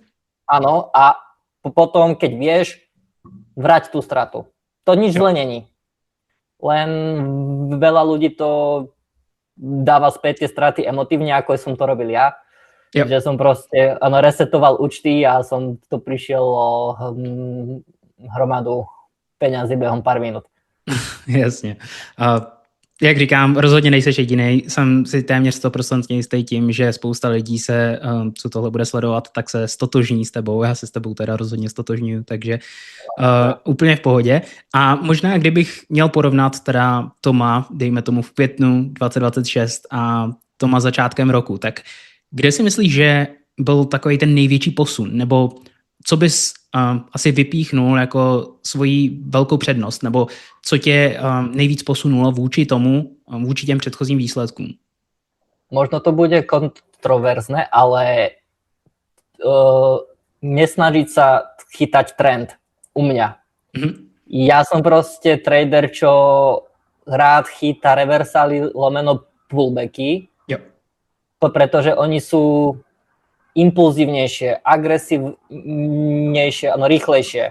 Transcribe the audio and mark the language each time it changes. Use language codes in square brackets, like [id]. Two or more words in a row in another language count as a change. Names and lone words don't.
[sk] Áno, a potom, keď vieš, vrať tú stratu. To nič zle není. Len veľa ľudí to dáva späť tie straty emotívne, ako som to robil ja. Že som proste resetoval účty a som to prišiel o hromadu peňazí [cs] během pár minut. Jasně. Jak říkám, rozhodně nejseš jedinej. Jsem si téměř 100% jistý tím, že spousta lidí se, co tohle bude sledovat, tak se stotožní s tebou. Já se s tebou teda rozhodně stotožňuju, takže úplně v pohodě. A možná, kdybych měl porovnat teda Toma, dejme tomu v květnu 2026 a Toma začátkem roku, tak kde si myslíš, že byl takový ten největší posun? Nebo co bys asi vypíchnul jako svoji velkou přednost? Nebo co tě nejvíc posunulo vůči tomu, vůči těm předchozím výsledkům? [sk] Možno to bude kontroverzné, ale nesnažiť sa chytať trend u mňa. Ja som proste trader, čo rád chytá reversály lomeno pullbacky, pretože oni sú impulzívnejšie, agresívnejšie, rýchlejšie.